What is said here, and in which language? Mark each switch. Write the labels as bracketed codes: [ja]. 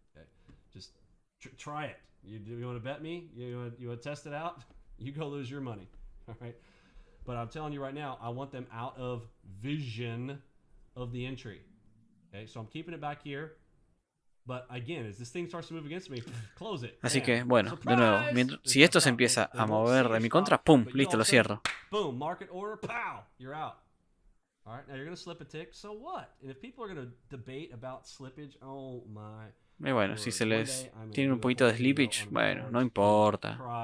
[en] Okay? Just try it. You want to bet me? You want to test it out? You go lose your money. All right? But I'm telling you right now, I want them out of vision of the entry. Okay? So I'm keeping it back here. But again, as this thing starts to move against me, close it. [es] Así que, bueno, de nuevo, si esto se empieza a mover de mi contra, pum, listo, lo cierro. [en] Boom, market order, pow, you're out. All right, now you're going to slip a tick, so what? And if people are going to debate about slippage, oh my. [es] Y bueno, si se les tiene un poquito de slippage, bueno, no importa.